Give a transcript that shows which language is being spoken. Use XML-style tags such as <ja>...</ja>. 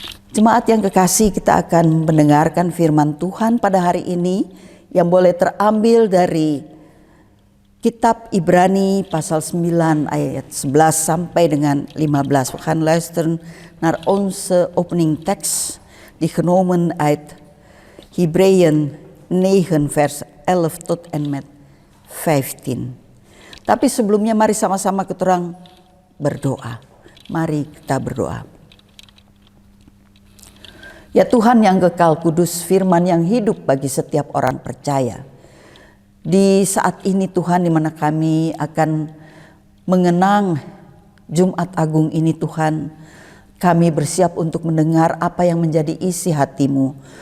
<id>Jemaat yang kekasih, kita akan mendengarkan firman Tuhan pada hari ini yang boleh terambil dari Kitab Ibrani pasal 9 ayat 11 sampai dengan 15.</id> <nl>We gaan luisteren naar onze opening tekst die genomen uit Hebreeën 9 vers 11 tot en met 15.</nl> <id>Tapi sebelumnya mari sama-sama kita orang berdoa. Mari kita berdoa. Ya Tuhan yang kekal kudus, firman yang hidup bagi setiap orang percaya. Di saat ini Tuhan, di mana kami akan mengenang Jumat Agung ini Tuhan, kami bersiap untuk mendengar apa yang menjadi isi hati-Mu.</id>